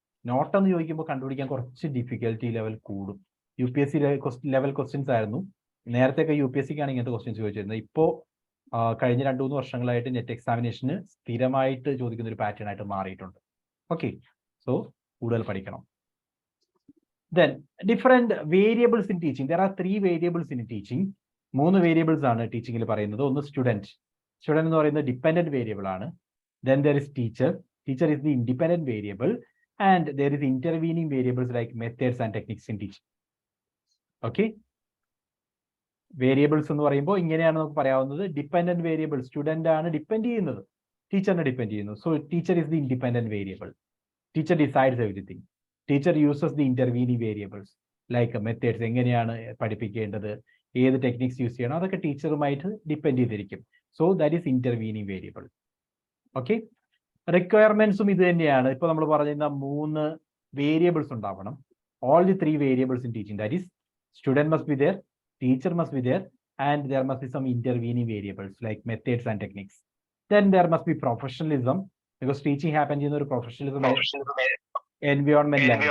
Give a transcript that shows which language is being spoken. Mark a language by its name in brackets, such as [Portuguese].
[Malayalam] Not എന്ന് ചോദിക്കുമ്പോൾ കണ്ടുപിടിക്കാൻ കുറച്ച് ഡിഫിക്കൽറ്റി ലെവൽ കൂടും. UPSC ലെവൽ ക്വസ്റ്റ്യൻസ് ആയിരുന്നു നേരത്തെയൊക്കെ. UPSCക്കാണ് ഇങ്ങനത്തെ ക്വസ്റ്റ്യൻസ് ചോദിച്ചിരുന്നത്. ഇപ്പോൾ കഴിഞ്ഞ 2-3 വർഷങ്ങളായിട്ട് നെറ്റ് എക്സാമിനേഷന് സ്ഥിരമായിട്ട് ചോദിക്കുന്ന ഒരു പാറ്റേൺ ആയിട്ട് മാറിയിട്ടുണ്ട്. ഓക്കെ, സോ കൂടുതൽ പഠിക്കണം. [English] Then different variables in teaching. There are 3 variables in teaching. [Malayalam] 3 variables ആണ് ടീച്ചിങ്ങിൽ പറയുന്നത്. ഒന്ന് സ്റ്റുഡൻറ് എന്ന് പറയുന്നത് ഡിപ്പെൻഡന്റ് വേരിയബിൾ ആണ്. [English] Then there is teacher is the independent variable, and there is intervening variables like methods and techniques in teaching. Okay, [Malayalam] variables എന്ന് പറയുമ്പോൾ ഇങ്ങനെയാണ് നമുക്ക് പറയാവുന്നത്. ഡിപ്പെൻഡന്റ് വേരിയബിൾ സ്റ്റുഡന്റ് ആണ് ഡിപ്പെൻഡ് ചെയ്യുന്നത്, ടീച്ചറിനെ ഡിപ്പെൻഡ് ചെയ്യുന്നു. [English] So teacher is the independent variable. Teacher decides everything. Teacher uses the intervening variables like methods, [Malayalam] എങ്ങനെയാണ് പഠിപ്പിക്കേണ്ടത്, ഏത് ടെക്നിക്സ് യൂസ് ചെയ്യണം, അതൊക്കെ ടീച്ചറുമായിട്ട് ഡിപ്പെൻഡ് ചെയ്തിരിക്കും. [English] So that is intervening variable. Okay, [Malayalam] റിക്വയർമെന്റ്സും ഇത് തന്നെയാണ്. ഇപ്പൊ നമ്മൾ പറഞ്ഞിരുന്ന 3 വേരിയബിൾസ് ഉണ്ടാവണം. [English] All the 3 variables in teaching, that is student must be there, teacher must be there, and there must be some intervening variables like methods and techniques. Then there must be professionalism, because teaching happens in a professionalism environment.